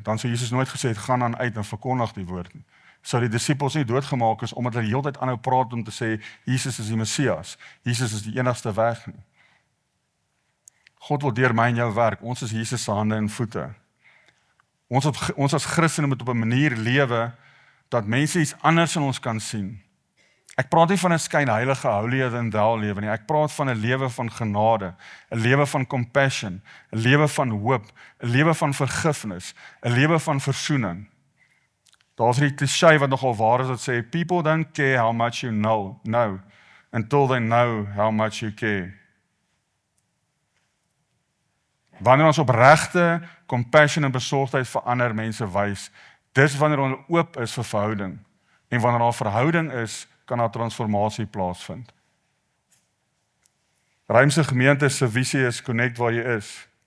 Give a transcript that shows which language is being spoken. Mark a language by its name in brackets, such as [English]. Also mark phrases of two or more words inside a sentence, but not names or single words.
[Afrikaans] Dan sou Jesus nooit gesê het, gaan dan uit en verkondig die woord nie. Sou die disippels nie doodgemaak is omdat hulle die hele tyd aanhou praat om te sê Jesus is die Messias, Jesus is die enigste weg nie. God wil deur my en jou werk. Ons is Jesus se hande en voete. Ons as Christene moet op 'n manier lewe dat mense iets anders in ons kan sien. Ek praat nie van 'n skynheilige [English] holier than thou [Afrikaans] lewe nie. Ek praat van 'n lewe van genade, 'n lewe van compassion, 'n lewe van hoop, 'n lewe van vergifnis, 'n lewe van versoening. Daar's 'n klise wat nogal waar is wat sê [English] people don't care how much you know until they know how much you care. [Afrikaans] Wanneer ons opregte compassion en besorgdheid vir ander mense wys, dis wanneer ons oop is vir verhouding. En wanneer daar verhouding is, kan daar transformasie plaasvind. Ruimse gemeente se visie is connect waar jy is.